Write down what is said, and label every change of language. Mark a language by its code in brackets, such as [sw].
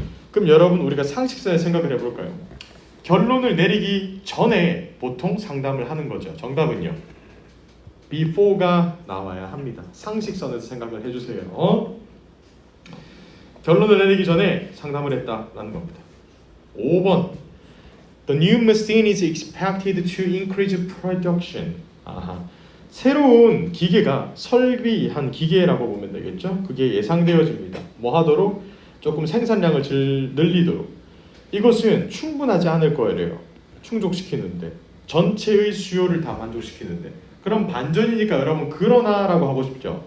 [ko] 그럼 여러분 우리가 상식선에 생각을 해볼까요? 결론을 내리기 전에 보통 상담을 하는 거죠. 정답은요? before가 나와야 합니다. 상식선에서 생각을 해주세요. 결론을 내리기 전에 상담을 했다라는 겁니다. [en] 5번 The new machine is expected to increase production. [ko] 새로운 기계가 설비한 기계라고 보면 되겠죠. 그게 예상되어집니다. 뭐 하도록? 조금 생산량을 늘리도록. 이것은 충분하지 않을 거예요. 충족시키는데. 전체의 수요를 다 만족시키는데. 그럼 반전이니까 여러분 그러나라고 하고 싶죠.